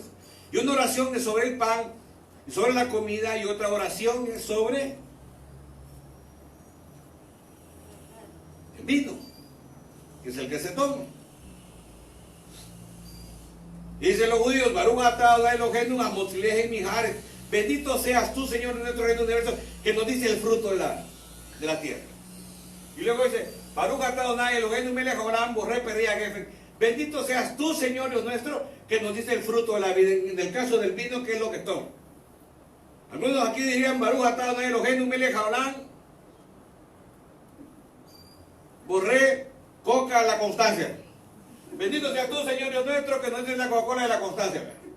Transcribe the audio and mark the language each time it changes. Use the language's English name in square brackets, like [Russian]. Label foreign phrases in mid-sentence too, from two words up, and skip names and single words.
[Spanish] Y una oración es sobre el pan y sobre la comida, y otra oración es sobre el vino, que es el que se toma. Y dicen los judíos, [Hebrew] ברוך אתה אדוני אלוהינו המוציא לחם מהארץ. [Spanish] Bendito seas tú, Señor, de nuestro reino universo, que nos dice el fruto de la tierra. Y luego dice, [Hebrew] ברוך אתה אדוני אלוהינו מלך העולם בורא פרי הגפן. [Spanish] Bendito seas tú, Señor Dios nuestro, que nos dice el fruto de la vida. En el caso del vino, ¿qué es lo que toma? Algunos aquí dirían, [Hebrew] ברוך אתה אדוני אלוהינו מלך העולם בורא [Spanish] coca la constancia. Bendito seas tú, Señor Dios nuestro, que nos dice la Coca-Cola de la constancia.